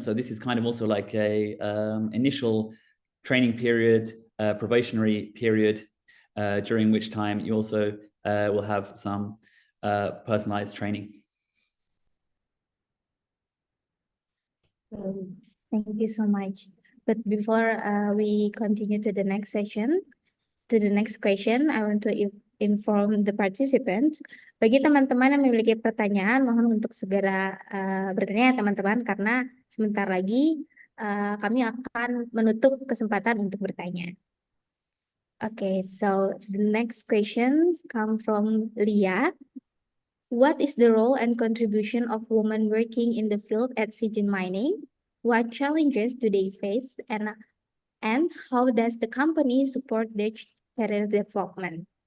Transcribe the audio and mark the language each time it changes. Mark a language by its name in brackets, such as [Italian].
[English] So this is kind of also like a initial training period, probationary period, during which time you also will have some personalized training. Thank you so much. But before we continue to the next session, to the next question, I want to inform the participants. [Indonesian] Bagi teman-teman yang memiliki pertanyaan, mohon untuk segera bertanya ya teman-teman, karena sebentar lagi kami akan menutup kesempatan untuk bertanya. [English] Okay, so the next questions come from Lia. What is the role and contribution of women working in the field at Zijin Mining? What challenges do they face, and how does the company support their career development?